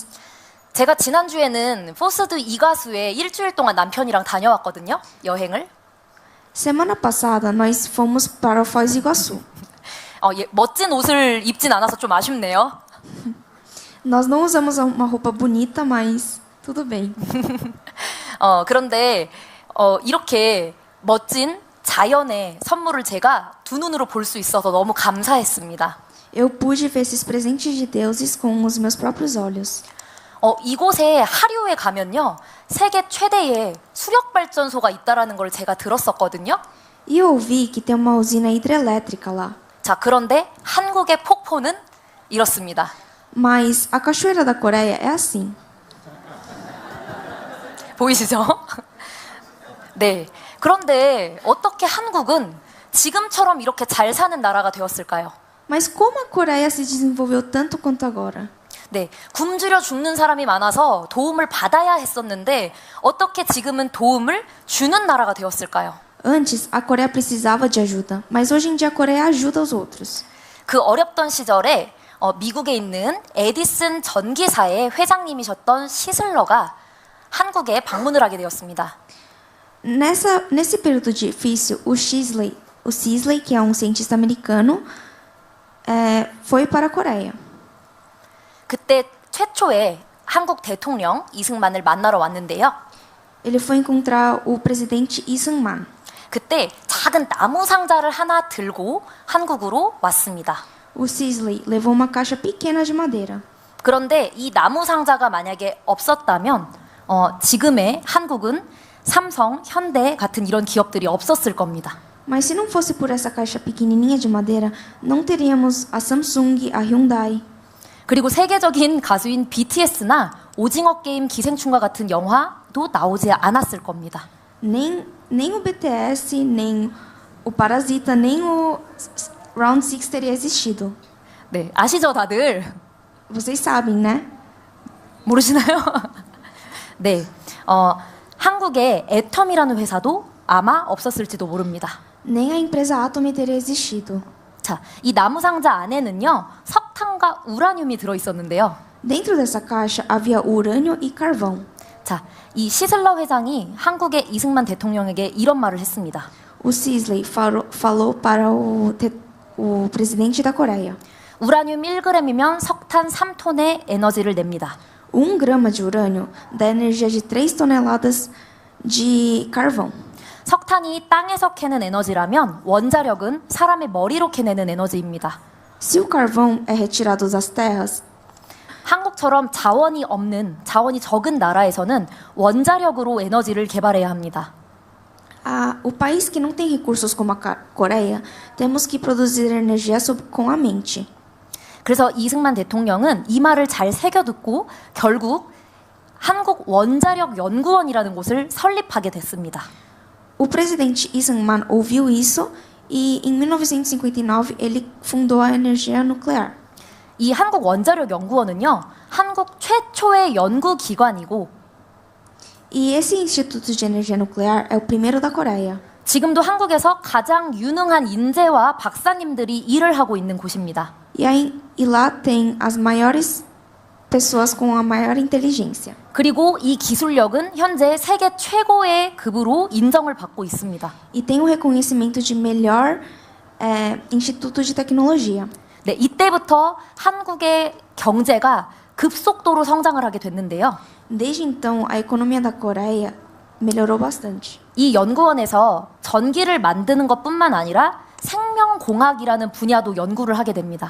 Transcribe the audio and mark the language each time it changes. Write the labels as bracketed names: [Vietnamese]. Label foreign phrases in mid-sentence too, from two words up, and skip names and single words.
[Korean] 제가 지난주에는 포스드 이가수에 일주일 동안 남편이랑 다녀왔거든요. 여행을. [Portuguese] Semana passada, nós fomos para o Foz do Iguaçu. [Korean] 멋진 옷을 입진 않아서 좀 아쉽네요. [Portuguese] Nós não usamos uma roupa bonita, mas tudo bem. [Korean] 그런데 이렇게 멋진 자연의 선물을 제가 두 눈으로 볼 수 있어서 너무 감사했습니다. [Portuguese] Eu pude ver esses presentes de deuses com os meus próprios olhos. [Korean] 이곳에 하류에 가면요, 세계 최대의 수력 발전소가 있다라는 걸 제가 들었었거든요. [Portuguese] E eu ouvi que tem uma usina hidrelétrica lá. [Korean] 자, 그런데 한국의 폭포는 이렇습니다. [Portuguese] Mas a cachoeira da Coreia é assim. [Korean] 보이시죠? 네. 그런데 어떻게 한국은 지금처럼 이렇게 잘 사는 나라가 되었을까요? [Portuguese] Mas como a Coreia se desenvolveu tanto quanto agora? [Korean] 네, 굶주려 죽는 사람이 많아서 도움을 받아야 했었는데 어떻게 지금은 도움을 주는 나라가 되었을까요? [Portuguese] Antes, a Coreia precisava de ajuda, mas hoje em dia a Coreia ajuda os outros. [Korean] 그 어렵던 시절에 미국에 있는 에디슨 전기사의 회장님이셨던 시슬러가 한국에 방문을 하게 되었습니다. [Portuguese] Nesse período difícil, o Sisley, que é um cientista americano, foi para a Coreia. [Korean] 그때 최초의 한국 대통령 이승만을 만나러 왔는데요. [Portuguese] Ele foi encontrar o presidente Lee Seung-man. [Korean] 그때 작은 나무 상자를 하나 들고 한국으로 왔습니다. [Portuguese] O Sisley levou uma caixa pequena de madeira. [Korean] 그런데 이 나무 상자가 만약에 없었다면 지금의 한국은 삼성, 현대 같은 이런 기업들이 없었을 겁니다. [Portuguese] Mas se não fosse por essa caixa pequenininha de madeira, não teríamos a Samsung, a Hyundai. [Korean] 그리고 세계적인 가수인 BTS나 오징어 게임 기생충과 같은 영화도 나오지 않았을 겁니다. [Portuguese] Nem o BTS, nem o Parasita, nem o Round 6 teria existido. [Korean] 네, 아시죠 다들? [Portuguese] Vocês sabem, né? [Korean] 모르시나요? 네, 한국의 애텀이라는 회사도 아마 없었을지도 모릅니다. [Portuguese] Nem a empresa Atomy teria existido. [Korean] 자, 이 나무 상자 안에는요, 석탄과 우라늄이 들어 있었는데요. [Portuguese] Dentro dessa caixa havia urânio e carvão. [Korean] 자, 이 시슬러 회장이 한국의 이승만 대통령에게 이런 말을 했습니다. [Portuguese] O Sisley falou para o presidente da Coreia. [Korean] 우라늄 1g이면 석탄 3톤의 에너지를 냅니다. [Portuguese] 1 grama de urânio dá energia de 3 toneladas de carvão. [Korean] 석탄이 땅에서 캐는 에너지라면 원자력은 사람의 머리로 캐내는 에너지입니다. [Portuguese] Se o carvão é retirado das terras, [Korean] 한국 한국처럼 자원이 없는, 자원이 적은 나라에서는 원자력으로 에너지를 개발해야 합니다. [Portuguese] O país que não tem recursos como a Coreia, temos que produzir energia com a mente. [Korean] 그래서 이승만 대통령은 이 말을 잘 새겨듣고 결국 한국 원자력 연구원이라는 곳을 설립하게 됐습니다. [Portuguese] O presidente I승만 ouviu isso e, em 1959, ele fundou a energia nuclear. [Korean] 이 한국 원자력 연구원은요, 한국 최초의 연구기관이고 [Portuguese] E esse Instituto de Energia Nuclear é o primeiro da Coreia. [Korean] 지금도 한국에서 가장 유능한 인재와 박사님들이 일을 하고 있는 곳입니다. [Portuguese] E lá tem as maiores pessoas com a maior inteligência. [Korean] 그리고 이 기술력은 현재 세계 최고의 급으로 인정을 받고 있습니다. [Portuguese] E tem o reconhecimento de melhor instituto de tecnologia. [Korean] 네, 이때부터 한국의 경제가 급속도로 성장을 하게 됐는데요. [Portuguese] Desde então, a economia da Coreia melhorou bastante. [Korean] 이 연구원에서 전기를 만드는 것뿐만 아니라 생명공학이라는 분야도 연구를 하게 됩니다.